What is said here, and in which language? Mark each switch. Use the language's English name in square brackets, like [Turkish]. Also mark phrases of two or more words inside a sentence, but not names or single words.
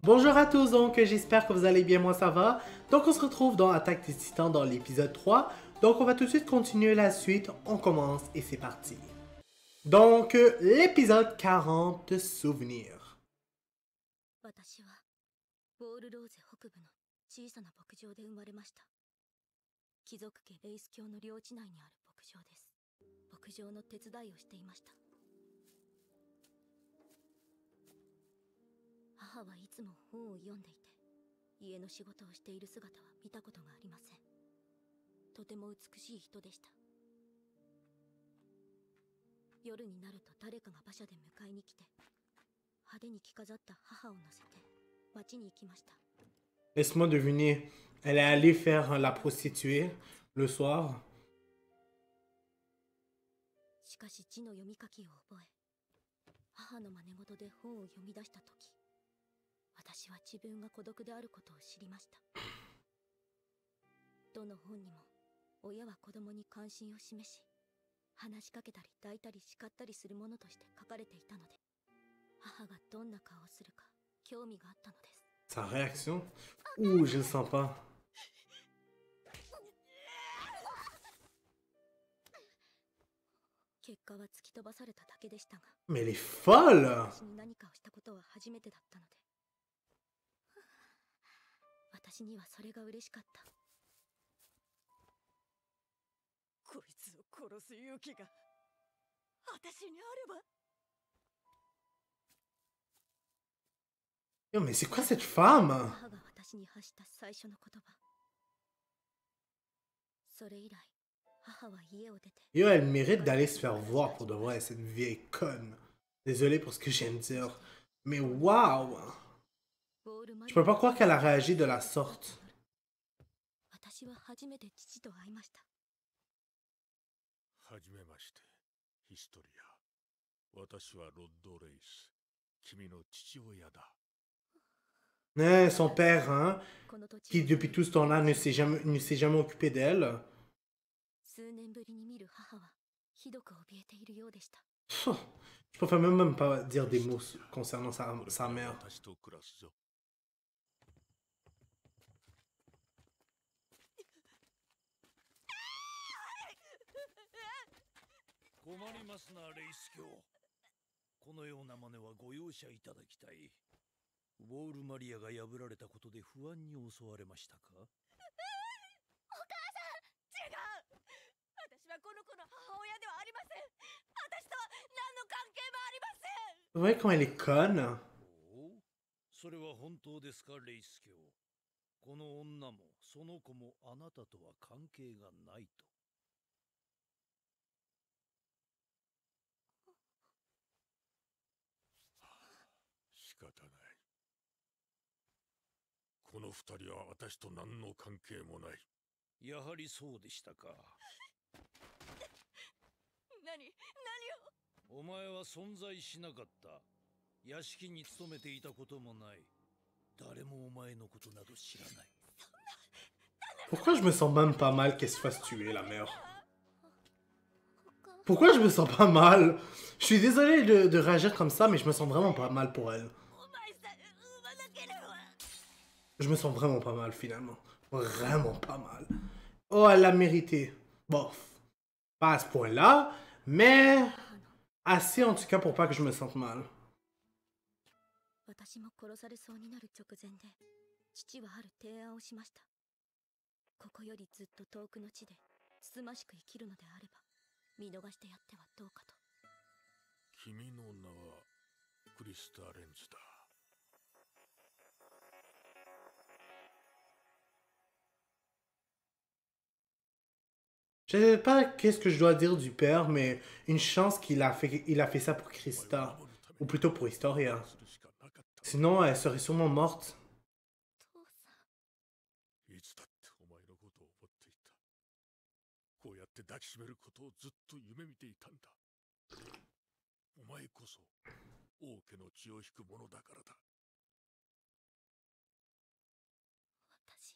[French] Bonjour à tous, donc j'espère que vous allez bien, moi ça va. Donc on se retrouve dans Attaque des Titans dans l'épisode 3. Donc on va tout de suite continuer la suite, on commence et c'est parti. Donc l'épisode 40 de souvenirs. [Japanese] 私はボールローゼ北部の小さな牧場で生まれました。貴族家レイス教の領地内にある牧場です。牧場の手伝いをしていました。母はいつも本を読んでいて、家の仕事をしている姿は見たことがありません。とても美しい人でした。夜になると誰かが馬車で迎えに来て、派手に着飾った母を乗せて町に行きました。 [French] Laisse-moi deviner, elle est allée faire la prostituée le soir. [Japanese] しかし字の読み書きを覚え、母の真似事で本を読み出したとき、私は自分が孤独であることを知りました。どの本にも親は子供に関心を示し、話しかけたり抱いたり叱ったりするものとして書かれていたので、母がどんな顔をするか興味があったのです。 [French] Sa réaction? Ouh, je le sens pas. [Japanese] 結果は突き飛ばされただけでしたが、 [French] Mais elle est folle! [Japanese] 私に何かをしたことは初めてだったので、私にはそれが嬉しかった。こいつを殺す勇気が私にあれば。 [French] Yo, mais c'est quoi cette femme? [Japanese] 母が私に発した最初の言葉。それ以来、母は家を出て。 [French] Yo, elle mérite d'aller se faire voir pour de vrai, cette vieille conne. Désolé pour ce que je viens de dire. Mais waouh! Je peux pas croire qu'elle a réagi de la sorte. [Japanese] 私は初めて父と会いました。はじめまして、ヒストリア。私はロッド・レイス。君の父親だ。 [French] Son père, hein, qui depuis tout ce temps-là ne s'est jamais occupé d'elle. [Japanese] 数年ぶりに見る母はひどく怯えているようでした。 [French] Je préfère même pas dire des mots concernant sa mère. [Japanese] 私と暮らすぞ。困りますな、レイス教。このような真似はご容赦いただきたい。ウォールマリアが破られたことで不安に襲われましたか？お母さん、違う。私はこの子の母親ではありません。私とは何の関係もありません。 [French] Vous voyez comment elle est conne? [Japanese] おお、それは本当ですか、レイス教。この女もその子もあなたとは関係がないと。仕方ない。この二人は私と何の関係もない。やはりそうでしたか。何を。お前は存在しなかった。屋敷に勤めていたこともない。誰もお前のことなど知らない。 [French] Pourquoi je me sens même pas mal qu'elle se fasse tuer, la mère? Pourquoi je me sens pas mal? Je suis désolé de réagir comme ça, mais je me sens vraiment pas mal pour elle. Je me sens vraiment pas mal, finalement. Vraiment pas mal. Oh, elle l'a mérité. Bof. Pas à ce point-là, mais assez en tout cas pour pas que je me sente mal. [Japanese] 私も殺されそうになる直前で、父はある提案をしました。ここよりずっと遠くの地でつつましく生きるのであれば、見逃してやってはどうかと。君の名はクリスタ・レンズだ。 [French] Je sais pas qu'est-ce que je dois dire du père, mais une chance qu'il a fait ça pour Krista. Ou plutôt pour Historia. Sinon, elle serait sûrement morte. [Japanese] いつだってお前のことを思っていた。こうやって抱きしめることをずっと夢見ていたんだ。お前こそ王家の血を引くものだからだ。私。